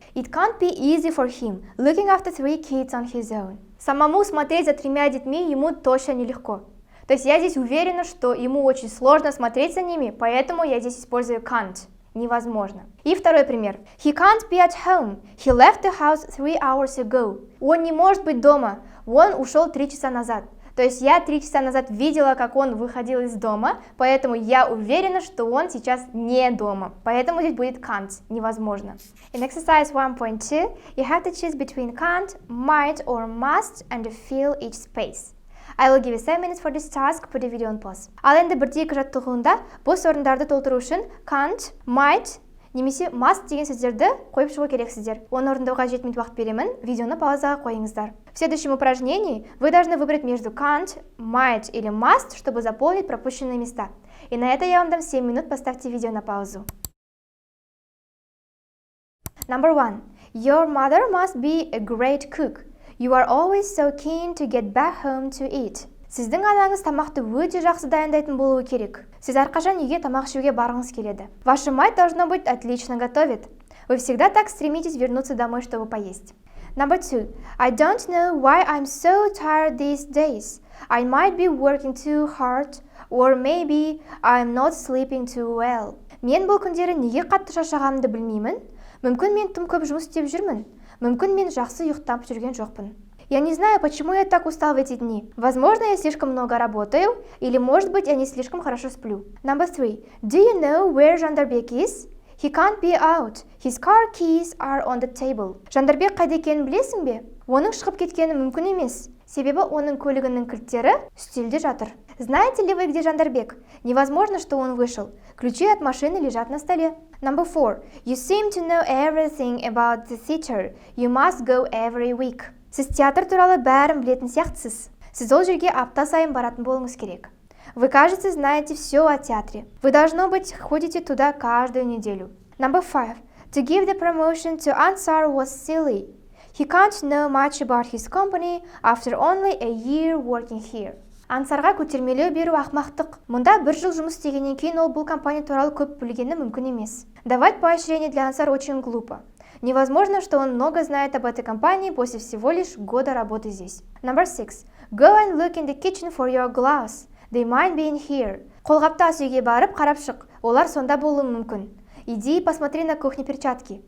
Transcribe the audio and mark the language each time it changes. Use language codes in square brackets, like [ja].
[en] It can't be easy for him looking after 3 kids on his own. [ru] Самому смотреть за 3 детьми ему точно нелегко. То есть я здесь уверена, что ему очень сложно смотреть за ними, поэтому я здесь использую can't. Невозможно. И второй пример. [en] He can't be at home. He left the house 3 hours ago. [ru] Он не может быть дома. Он ушел 3 часа назад. То есть я 3 часа назад видела, как он выходил из дома, поэтому я уверена, что он сейчас не дома. Поэтому здесь будет can't. Невозможно. [en] In exercise 1.2, you have to choose between can't, might or must and fill each space. I will give you 7 minutes for this task. Put the video on pause. [kk] Ал енді бірдегі жаттығуында бос орындарды толтыру үшін can't, might немесе must деген сөздерді қойып шығу керексіздер. Оны орындауға 7 минут уақыт беремін. Видеоны паузаға қойыңыздар. [ru] В следующем упражнении вы должны выбрать между can't, might или must, чтобы заполнить пропущенные места. И на это я вам дам 7 минут. Поставьте видео на паузу. [en] Number 1. Your mother must be a great cook. You are always so keen to get back home to eat. [kk] Сіздің анаңыз тамақты өте жақсы дайындайтын болуы керек. Сіз әрқашан үйге тамақ ішуге барғыңыз келеді. [ru] Ваша мать должно быть отлично готовит. Вы всегда так стремитесь вернуться домой, чтобы поесть. [en] Number 2. I don't know why I'm so tired these days. I might be working too hard, or maybe I'm not sleeping too well. [kk] Мен бұл күндері неге қатты шаршағанымды білмеймін. Мүмкін мен тым көп жұмыс істеп жүрмін. Мүмкін мен жақсы ұйықтап жүрген жоқпын. [ru] Я не знаю, почему я так устал в эти дни. Возможно, я слишком много работаю, или, может быть, я не слишком хорошо сплю. [en] Number 3. Do you know where Жандарбек is? He can't be out. His car keys are on the table. [kk] Жандарбек қайда екенін білесің бе? Оның шығып кеткені мүмкін емес. Себебі оның көлігінің кілттері үстелде жатыр. [ru] Знаете ли вы, где Жандарбек? Невозможно, что он вышел. Ключи от машины лежат на столе. [en] Number 4. You seem to know everything about the theater. You must go every week. [kk] Сіз театр туралы бәрін білетін сияқтысыз. Сіз ол жерге апта сайын баратын болуыңыз керек. [ru] Вы, кажется, знаете все о театре. Вы, должно быть, ходите туда каждую неделю. [en] Number 5. To give the promotion to Ansar was silly. He can't know much about his company after only a year working here. [kk] Ансарға көтермелеу беру ақмақтық. Мұнда 1 жыл жұмыс істегеннен кейін ол бұл компания туралы көп білгені мүмкін емес. [ru] Давать поощрение для Ансар очень глупо. Невозможно, что он много знает об этой компании после всего лишь года работы здесь. [en] Number 6. Go and look in the kitchen for your gloves. They might be in here. [kk] Қолғапты ас үйге барып, қарап шық. Олар сонда болуы мүмкін. [ru] Иди и посмотри на кухне перчатки.